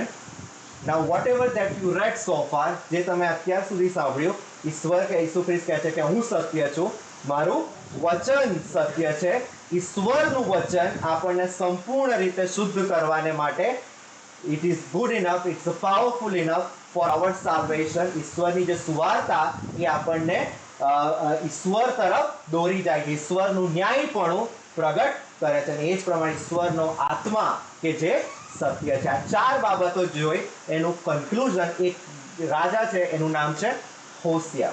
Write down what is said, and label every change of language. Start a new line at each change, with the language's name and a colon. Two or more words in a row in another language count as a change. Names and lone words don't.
English: Now whatever that you read so far,
Gujarati: જે તમે અત્યાર સુધી સાંભળ્યું, ઈશ્વર કે ઈસુ ખ્રિસ્ત કહે છે કે હું સત્ય છું, મારું વચન સત્ય છે. ઈશ્વરનું વચન આપણને સંપૂર્ણ રીતે શુદ્ધ કરવાને માટે
English: it is good enough, it's powerful enough for our salvation.
Gujarati: ઈશ્વરની જે સુવાર્તા એ આપણને ઈશ્વર તરફ દોરી જાય છે. ઈશ્વરનું ન્યાયપણું પ્રગટ કરે છે. અને એ જ પ્રમાણે ઈશ્વરનો આત્મા કે જે સત્ય છે. આ ચાર બાબતો જોઈ એનું કન્ક્લુઝન એક રાજા છે, એનું નામ છે હોશિયા.